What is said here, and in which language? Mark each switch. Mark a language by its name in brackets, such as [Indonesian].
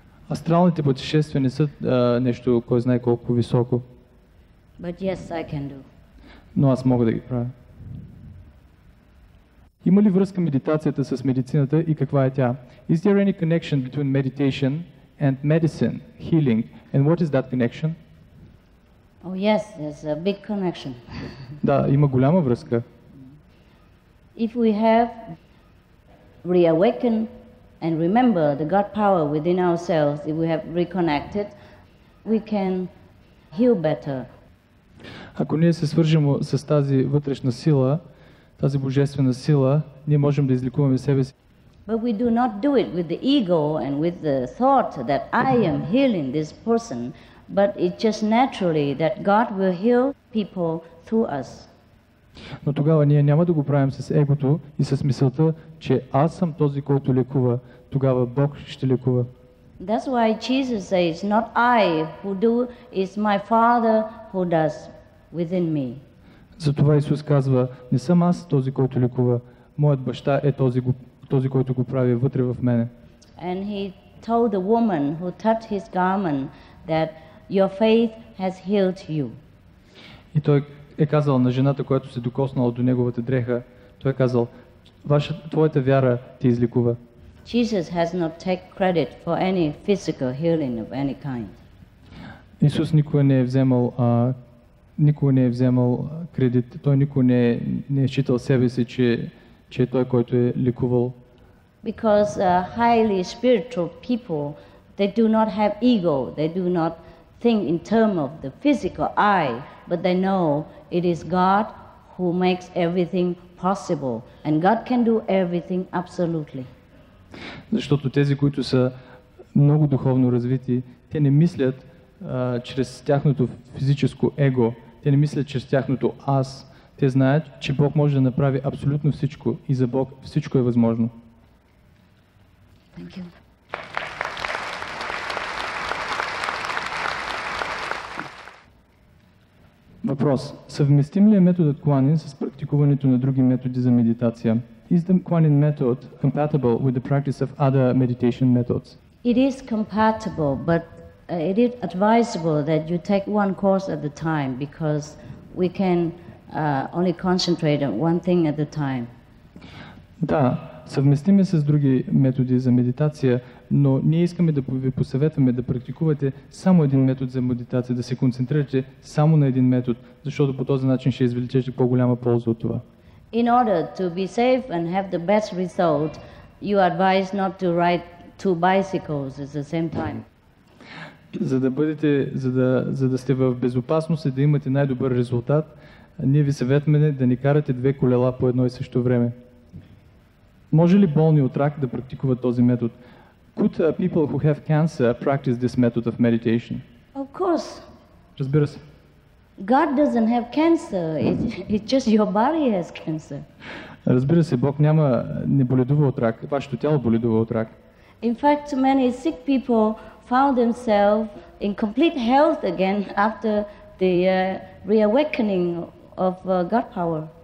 [Bulgarian] Астралните пътешествия не са нещо, кой знае колко високо. [English] But yes, I can do. [Bulgarian] Но аз мога да ги правя. Има ли връзка медитацията с медицината и каква е тя? [English] Is there any connection between meditation and medicine, healing? And what is that connection? Oh yes, there's a big connection. [Bulgarian] Да, има голяма връзка. [English] If we have reawakened and remember the God power within ourselves, if we have reconnected, we can heal better. [Bulgarian] Ако ние се свържем с тази вътрешна сила, тази божествена сила, ние можем да излекуваме себе си. [English] But we do not do it with the ego and with the thought that I am healing this person, but it's just naturally that God will heal people through us. [Bulgarian] Но тогава ние няма да го правим с егото и с мисълта, че аз съм този, който лекува. Тогава Бог ще лекува. [English] That's why Jesus says, not I who do, is my Father who does within me. [Bulgarian] Затова Исус казва, не съм аз този, който лекува. Моят баща е този, който го прави вътре в мене. [English] And he told the woman who touched his garment that your faith has healed you. [Bulgarian] И той е казал на жената, която се докоснала до неговата дреха, той е казал, твоята вяра те излекува. [English] Jesus has not taken credit for any physical healing of any kind. [Bulgarian] Исус никога не е вземал кредит. Той никога не е считал себе си, че е той, който е лекувал. [English] Because highly spiritual people, they do not have ego. They do not think in terms of the physical eye, but they know it is God who makes everything possible, and God can do everything absolutely. [Bulgarian] Защото тези, които са много духовно развити, те не мислят чрез тяхното физическо его, те не мислят чрез тяхното аз. Те знаят, че Бог може да направи абсолютно всичко и за Бог всичко е възможно. [English] Thank you. [Bulgarian] Въпрос. Съвместим ли е методът Kuan Yin с практикуването на други методи за медитация? [English] Is the Kuan Yin method compatible with the practice of other meditation methods? It is compatible, but it is advisable that you take one course at a time, because we can only concentrate on one thing at a time. [Bulgarian] Да, съвместим е с други методи за медитация, но ние искаме да ви посъветваме да практикувате само един метод за медитация, да се концентрирате само на един метод, защото по този начин ще извлечете по-голяма полза от това. [English] In order to be safe and have the best result, you advise not to ride two bicycles at the same time. [Bulgarian] За да сте в безопасност и да имате най-добър резултат, ние ви съветваме да не карате две колела по едно и също време. Може ли болни от рак да практикуват този метод? [English] Could people who have cancer practice this method of meditation? Of course. [Bulgarian] Разбира се. [English] God doesn't have cancer. It's just your body has cancer. [Bulgarian] Разбира се, Бог не боледува от рак. Вашето тяло боледува от рак. [English] In fact, many sick people found themselves in complete health again after the reawakening of God power.